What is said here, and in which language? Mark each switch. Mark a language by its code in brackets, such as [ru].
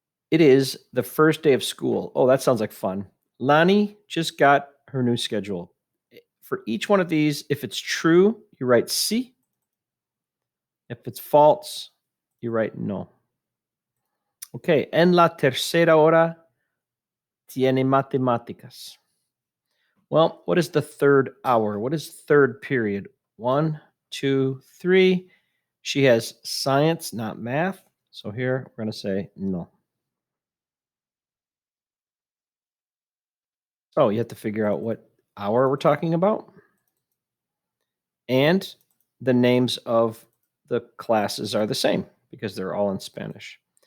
[en] It is the first day of school. Oh, that sounds like fun. Lani just got her new schedule. For each one of these, if it's true, you write sí. If it's false, you write no. [es] Okay, en la tercera hora tiene matemáticas. [en] Well, what is the third hour? What is third period? 1, 2, 3. She has science, not math. So here we're going to say no. Oh, you have to figure out what hour we're talking about. And the names of the classes are the same because they're all in Spanish.